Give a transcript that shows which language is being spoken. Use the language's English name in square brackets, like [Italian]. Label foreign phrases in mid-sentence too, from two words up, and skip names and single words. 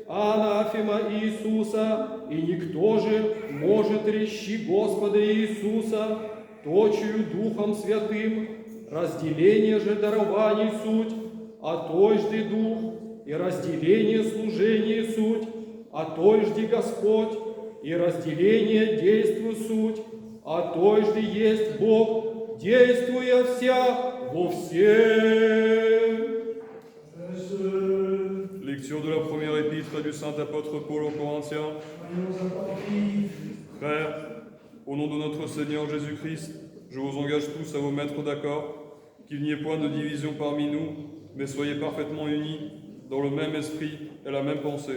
[Church Slavic] анафема Иисуса, и никто же может речи Господа Иисуса, точию Духом Святым, разделение же дарований суть, а тожды Дух, и разделение служения суть, а тожды Господь, и разделение действу суть, а тожды есть Бог, действуя вся во всем. [French] Lecture de la première épître du saint apôtre Paul aux Corinthiens. Frères, au nom de notre Seigneur Jésus-Christ, je vous engage tous à vous mettre d'accord, qu'il n'y ait point de division parmi nous, mais soyez parfaitement unis dans le même esprit et la même pensée.